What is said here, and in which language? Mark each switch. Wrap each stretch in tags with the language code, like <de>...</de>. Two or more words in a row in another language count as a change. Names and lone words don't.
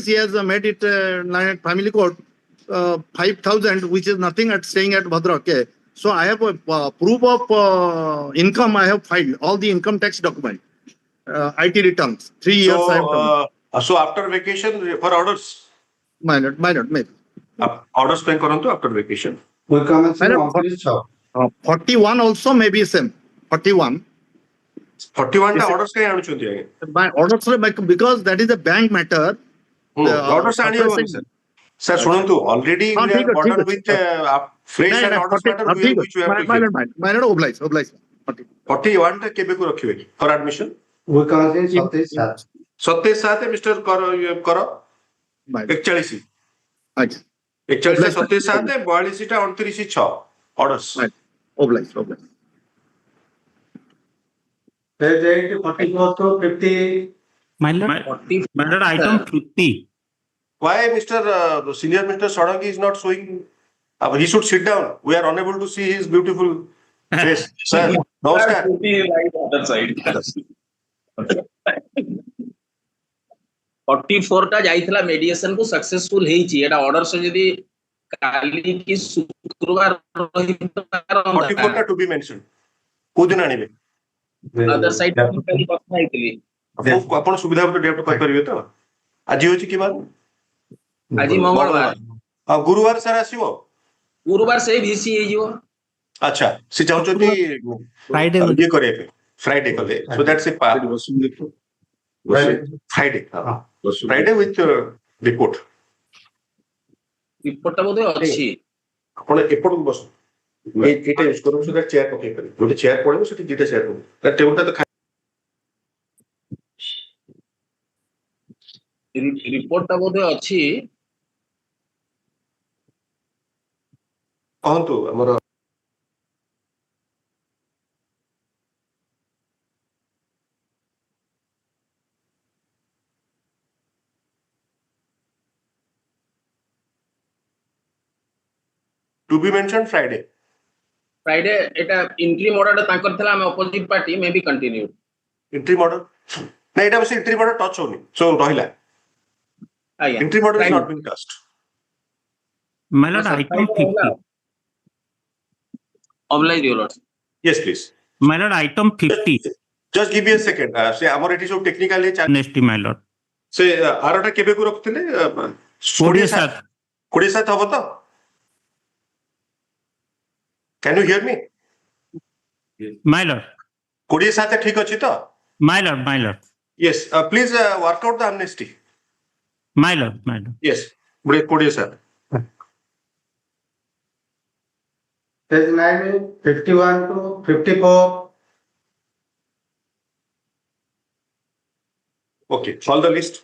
<en>He has made it family court 5,000, which is nothing at staying at Bhadra. Okay. So I have a proof of income. I have filed all the income tax document, IT returns. 3 years I have done. So after vacation for orders. My lord. Orders</en> <or>ପାଇଁ କରନ୍ତୁ</or> <en>after vacation. We commencing Madam, 29/6. 41 also may be same. 41.</en> <or>41 ଟା orders କାଇଁ ଆଣୁଛନ୍ତି ଆଜ୍ଞା?</or> <en>My orders because that is a bank matter.</en> <or>Orders ଆଣି ହବନି sir.</or> <en>Sir ଶୁଣନ୍ତୁ already we are burdened with fresh and orders matter which we have to hear. My lord, oblige.</en> <or>41 ଟା କେବେ କୁ ରଖିବେ</or> <en>for admission? We commencing 27/7. 27/7 Mr. କର 41 Right. 41 27/7 42 ଟା 29/6 orders. Oblige. Page 8, 44 to 50. My lord, item 50. Why Mr. Senior Mr. Sodangi is not showing? He should sit down. We are unable to see his beautiful face. Sir, namaskar. other side</en> <or>44 ଟା ଯାଇଥିଲା mediation କୁ successful ହେଇଛି ଏଟା order ସେ ଯଦି କାଲି କି ଶୁକ୍ରବାର ରହିପାରନ୍ତା</or> <en>44 ଟା to be mentioned.</en> <or>କୋଉ ଦିନ ଆଣିବେ?</or> <en>other side</en> <or>କାଲି କଥା ହେଇଥିଲି ଆପଣ ସୁବିଧା ମତେ ଡେଟ୍ କହିପାରିବେ ତ? ଆଜି ହେଉଛି କି ବାର? ଆଜି ମଙ୍ଗଳବାର ଆଉ ଗୁରୁବାର ସାର୍ ଆସିବ? ଗୁରୁବାର ସେଇ ଭିସି ହେଇଯିବ ଆଚ୍ଛା ସେ ଚାହୁଁଛନ୍ତି</or> <en>Friday</en> <or>ଇଏ କରିବା ପାଇଁ ଫ୍ରାଇଡେ କଲେ</or> <en>so that's a Friday Friday with report.</en> <or>ରିପୋର୍ଟ ଟା ବୋଧେ ଅଛି ଆପଣ ଏପଟକୁ ବସ ଏଇଟା ୟୁଜ କରନ୍ତୁ ସେଟା ଚେୟାର ପକେଇ ପାରିବେ ଗୋଟେ ଚେୟାର ପଡିବ ସେଠି ଦିଟା ଚେୟାର ପଡିବ ଟେବୁଲଟା ତ ରିପୋର୍ଟ ଟା ବୋଧେ ଅଛି କହନ୍ତୁ ଆମର</or> <en>to be mentioned Friday. Friday এটা interim order</en> <or>ଟା ତାଙ୍କର ଥିଲା ଆମେ</or> <en>opposite party may be continued Interim order</en> <or>ନା ଏଇଟା ବସି</or> <en>interim order touch</en> <or>ହଉନି so ରହିଲା ଆଜ୍ଞା</or> <en>interim order is not being touched. My lord, item 50. oblige your lord Yes please. My lord, item 50. Just give me a second.</en> <or>ସେ ଆମର ଏଠି ସବୁ technically</or> <en>Nesty, my lord.</en> <or>ସେ ଆରଟା କେବେ କୁ ରଖୁଥିଲେ</or> <en>27.</en> <or>27 ହବ ତ?</or> <en>Can you hear me? My lord.</en> <or>27 ଠିକ ଅଛି ତ?</or> <en>My lord. Yes, please work out the amnesty. My lord. Yes, 27. Page 9, 51 to 54. Okay, follow the list.</en>